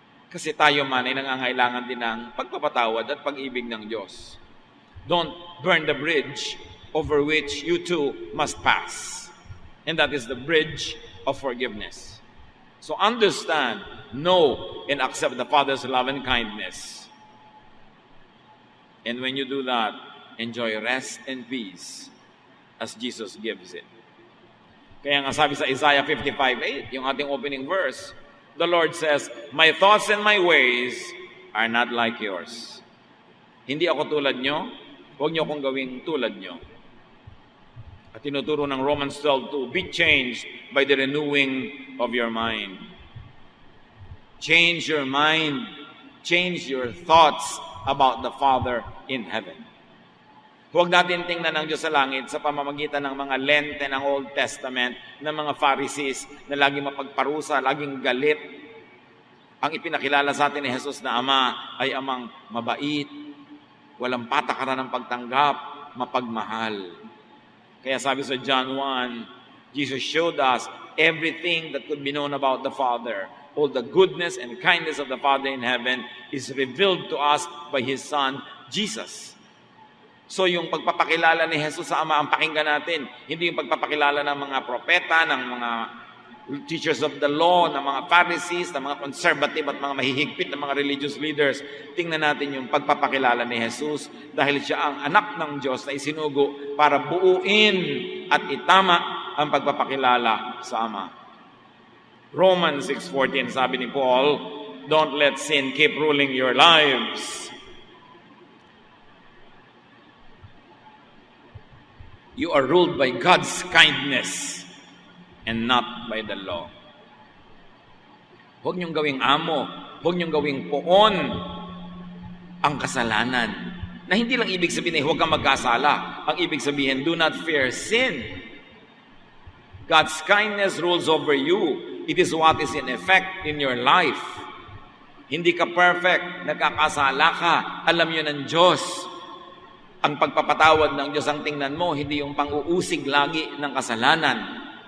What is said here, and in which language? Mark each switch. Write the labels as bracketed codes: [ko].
[tl] Kasi tayo man ay nangangailangan din ng pagpapatawad at pag-ibig ng Diyos. [en] Don't burn the bridge over which you too must pass. And that is the bridge of forgiveness. So understand, know, and accept the Father's love and kindness. And when you do that, enjoy rest and peace as Jesus gives it. [tl] Kaya nga sabi sa [en] Isaiah 55:8, [tl] yung ating [en] opening verse, the Lord says, "My thoughts and my ways are not like yours." [tl] Hindi ako tulad nyo, huwag nyo akong gawing tulad nyo. At tinuturo ng [en] Romans 12:2, be changed by the renewing of your mind. Change your mind. Change your thoughts about the Father in heaven. [tl] Huwag natin tingnan ng Diyos sa langit sa pamamagitan ng mga lente ng Old Testament ng mga Pharisees na laging mapagparusa, laging galit. Ang ipinakilala sa atin ni Jesus na Ama ay amang mabait, walang patakaran ng pagtanggap, mapagmahal. Kaya sabi sa [en] John 1, Jesus showed us everything that could be known about the Father. All the goodness and kindness of the Father in heaven is revealed to us by His Son, Jesus. [tl] So yung pagpapakilala ni Jesus sa Ama ang pakinggan natin, hindi yung pagpapakilala ng mga propeta, ng mga [en] teachers of the law, [tl] ng mga Pharisees, ng mga conservative at mga mahihigpit ng mga religious leaders. Tingnan natin yung pagpapakilala ni Jesus dahil siya ang anak ng Diyos na isinugo para buuin at itama ang pagpapakilala sa Ama. [en] Romans 6:14, [tl] sabi ni [en] Paul, don't let sin keep ruling your lives. You are ruled by God's kindness and not by the law. [tl] Huwag niyong gawing amo, huwag niyong gawing poon ang kasalanan. Na hindi lang ibig sabihin huwag kang magkasala. Ang ibig sabihin, [en] do not fear sin. God's kindness rules over you. It is what is in effect in your life. [tl] Hindi ka perfect, nagkakasala ka, alam yun ng Diyos. Ang pagpapatawad ng Diyos ang tingnan mo, hindi yung pang-uusig lagi ng kasalanan.